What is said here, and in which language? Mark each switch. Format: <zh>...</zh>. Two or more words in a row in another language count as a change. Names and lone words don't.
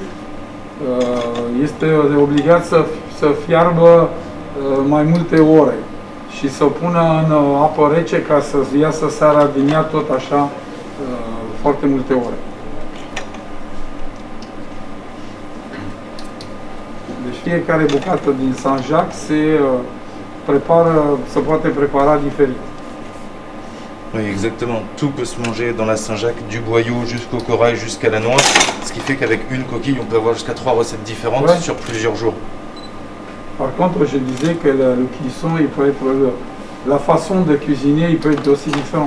<ro>Este obligat să fiarbă mai multe ore și să pună în apă rece ca să iasă seara din ea tot așa foarte multe ore. Deci fiecare bucată din Saint-Jacques se poate prepara diferit.</ro> <fr>Oui, exactement. Tout peut se manger dans la Saint-Jacques, du boyau jusqu'au corail, jusqu'à la noix, ce qui fait qu'avec une coquille, on peut avoir jusqu'à 3 recettes différentes Ouais. sur plusieurs jours. Par contre, je disais que le cuisson, il peut être la façon de cuisiner, il peut être aussi différent.</fr>